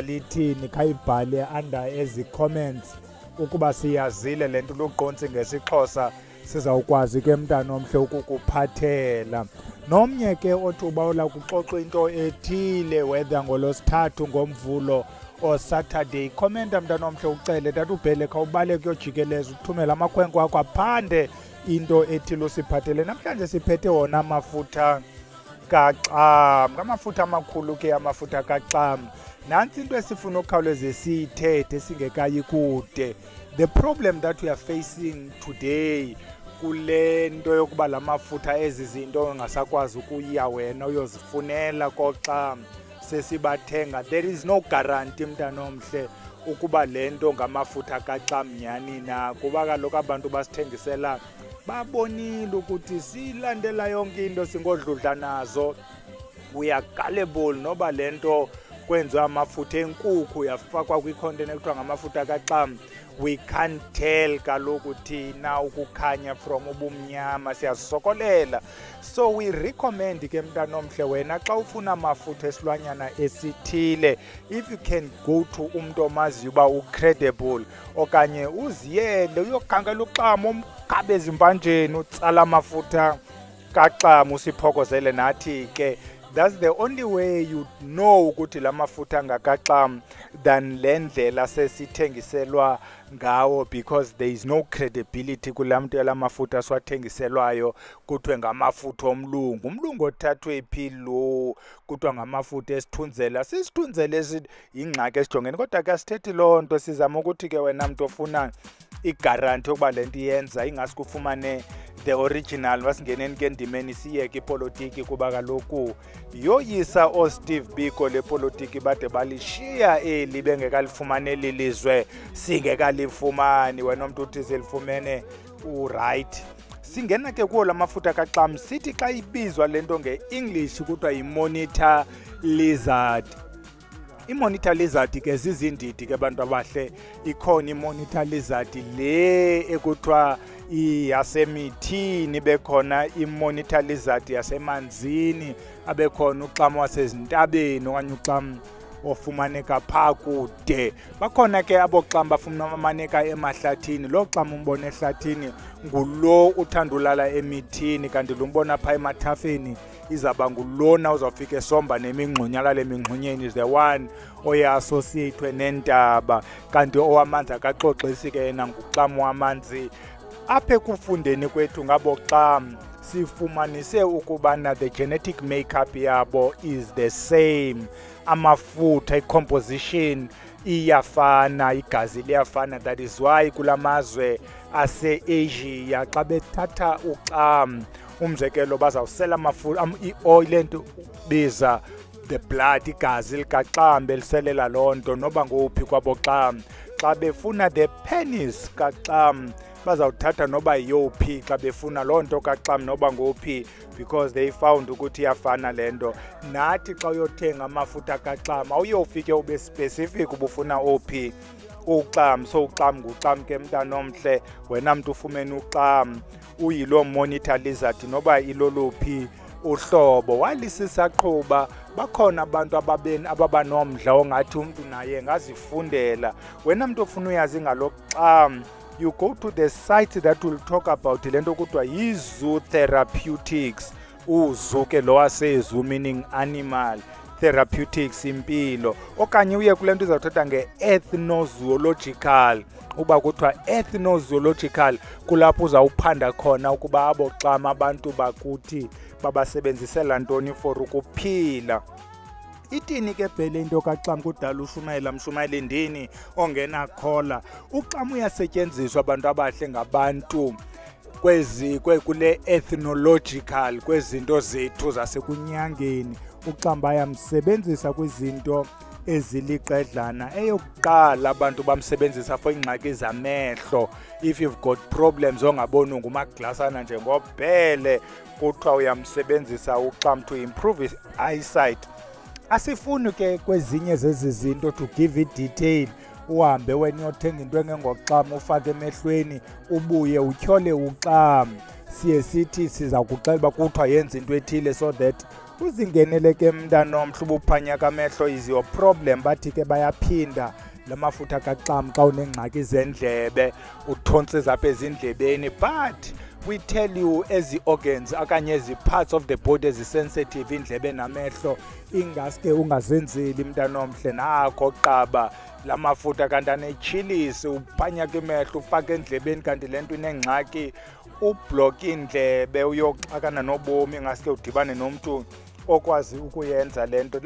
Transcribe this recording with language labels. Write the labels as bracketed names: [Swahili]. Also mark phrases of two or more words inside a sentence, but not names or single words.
[Xhosa] lithini khayibhale under ezi comments ukuba siyazile le nto luqontsi ngesixhosa sizawukwazi ke mntana omhle ukukuphathela nomnye ke othi ubawula kuxoxwa into ethile whether ngolosithathu ngomvulo [English] or Saturday [Xhosa] commenta mntana omhle ucele tatubhele khawubale kuyojikeleza ukuthumela amakhwenkwe akho aphande into ethile usiphathele namhlanje siphethe wona amafutha kaxam ngamafutha amakhulu ke amafutha kaxam nansi into esifuna ukukhawuleze siyithethe singekayi kude [English] the problem that we are facing today [Xhosa] kule nto yokuba la mafutha ezi zinto ungasakwazi ukuya wena uyozifunela koxam sesibathenga [English] there is no guarantee [Xhosa] mntana omhle ukuba le nto ngamafutha kaxam nyani na kuba kaloku abantu basithengisela babonile ukuthi silandela yonke into singodludla nazo [English] we are gullible [Xhosa] noba le nto kwenziwa amafutha enkukhu yafakwa kwi-content ekuthiwa ngamafutha kaxam [English] we can't tell [Xhosa] kaloku thina ukukhanya from ubumnyama siyazisokolela [English] so we recommend [Xhosa] ke mntana omhle wena xa ufuna amafutha esilwanyana esithile [English] if you can go to [Xhosa] umntu omaziyo uba ucredible okanye uziyele uyokhangela uxam omgaba ezimpanjeni utsala amafutha kaxam usiphokozele nathi ke [English] that's the only way you know [Xhosa] ukuthi la mafutha ngakaxam than le ndlela sesithengiselwa ngawo [English] because there is no credibility [Xhosa] kula mntu yala mafutha siwathengiselwayo kuthiwe ngamafutha omlungu umlungu othathwe phi lo kuthiwa ngamafutha esithunzela sisithunzele yingxaki esijongene kodwa ke asithethi loo nto sizama ukuthi ke wena mntu ofuna igaranti yokuba le nto iyenza ingasi kufumane [English] the original [Xhosa] masingeneni ke ndimeni siyeke ipolitiki kuba kaloku yoyisa oSteve Biko le politiki bade balishiya eli bengekalifumaneli lizwe singekalifumani wena umuntu uthi selifumene uright. Singena ke kuwo lamafutha kaXam sithi xa ibizwa lento ngeEnglish kuthiwa yi- [English] monitor lizard. [Xhosa] I- [English] monitor lizard [Xhosa] ke zizindidi ke bantu abahle. Ikhona i- [English] monitor lizard [Xhosa] le ekuthiwa yasemithini, bekhona i- [English] monitor lizard [Xhosa] yasemanzini, abekhona uXam wasezintabeni okanye uXam ofumaneka phaa kude. Bakhona ke aboXam bafumaneka emahlathini. Lo Xam umbona ehlathini ngulo uthanda ulala emithini, kanti lo mbona phaa emathafeni izaba ngulona uzawufika esomba nemingxunya le mingxunyeni [English] is the one [Xhosa] oye-associatwe nentaba, kanti owamanzi akaxoxisi ke yena nguXam wamanzi. Apha ekufundeni kwethu ngaboXam sifumanise ukubana [English] the genetic makeup [Xhosa] yabo [English] is the same. [Xhosa] Amafutha, i-composition iyafana, igazi liyafana. [English] That is why [Xhosa] kulamazwe ase-Asia xa bethatha uXam umzekelo bazawusela amafutha i-oil ento biza [English] the blood, [Xhosa] igazi likaXam beliselela loo nto noba ngophi kwaboXam. Xa befuna [English] the penis [Xhosa] kaXam bazawuthatha noba yophi xa befuna loo nto kaXam noba ngophi, [English] because they found [Xhosa] ukuthi iyafana le nto. Nathi xa uyothenga amafutha kaXam awuyofike ube specific ubufuna ophi uXam. So uXam nguXam ke mntanomhle, wena mntu ufumene uXam uyiloo [English] monitor lizard [Xhosa] noba iloluphi uhlobo. Walisisaqhuba bakhona abantu ababanomdla ongathi umntu naye ngazifundela. Wena mntu ofuna uyazi ngalo Xam, [English] you go to the site that will talk about [Xhosa] lento kuthiwa yi- [English] zoo therapeutics. [Xhosa] Uzu ke lo wasezoo [English] meaning animal, [Xhosa] therapeutics impilo, okanye uye kule nto izawuthetha nge-ethnozoological. Uba kuthiwa ethnozoological kulapho uzawuphanda khona ukuba aboXam abantu bakuthi babasebenzisela ntoni for ukuphila. Itini ke phela into kaXam kudala ushumayela mshumayeli ndini ongena khola. uXam uyasetyenziswa abantu abahle ngabantu kule ethnological kwezinto zethu zasekunyangeni. uXam bayamsebenzisa kwizinto eziliqedlana. Eyokuqala abantu bamsebenzisa for ingxaki zamehlo. [English] If you've got problems [Xhosa] ongaboni ngumaglasana njengobhele, kuthiwa uyamsebenzisa uXam [English] to improve his eyesight. [Xhosa] Asifuni ke kwezinye zezi zinto [English] to give it detail. [Xhosa] Uhambe wena uyothenga into engengoXam ufake emehlweni ubuye utyhole uXam. Siye sithi siza kuxela uba kuthiwa yenza into ethile [English] so that [Xhosa] uzingenele ke mntanomhle ubuphanya kamehlo [English] is your problem. [Xhosa] Bathi ke bayaphinda lamafutha kaXam xa unengxaki zendlebe uthontsiza apha ezindlebeni, but [English] we tell you [Xhosa] ezi organs okanye ezi [English] parts of the body [Xhosa] ezisensitive indlebe namehlo ingaske ungazenzeli mntanomhle. Nakho qaba lamafutha kanti anechilisi uphanya kwimehlo ufake endlebeni kanti le nto inengxaki ublock indlebe uyoxakana nobomi ngaske udibane nomntu okwazi ukuyenza le nto.